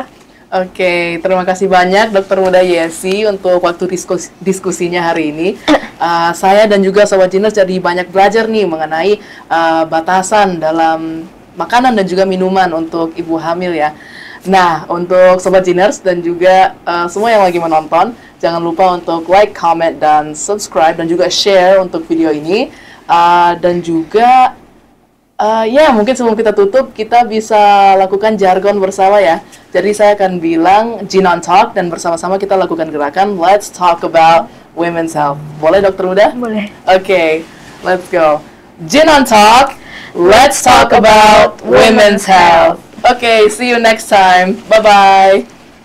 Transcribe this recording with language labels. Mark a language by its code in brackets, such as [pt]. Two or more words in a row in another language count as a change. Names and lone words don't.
[id] Oke, terima kasih banyak Dokter Muda Yesi untuk waktu diskusinya hari ini. Saya dan juga Sobat Geners jadi banyak belajar nih mengenai batasan dalam makanan dan juga minuman untuk ibu hamil ya. Nah, untuk Sobat Geners dan juga semua yang lagi menonton, jangan lupa untuk [en] like, comment, [id] dan subscribe, dan juga share untuk video ini. Dan juga ya mungkin sebelum kita tutup, kita bisa lakukan jargon bersama ya. Jadi saya akan bilang Gin on Talk, dan bersama-sama kita lakukan gerakan [en] Let's Talk About Women's Health. [id] Boleh Dokter Muda? Boleh. Oke, [en] let's go. Gin on Talk, let's talk about women's health. Okay, see you next time. Bye-bye.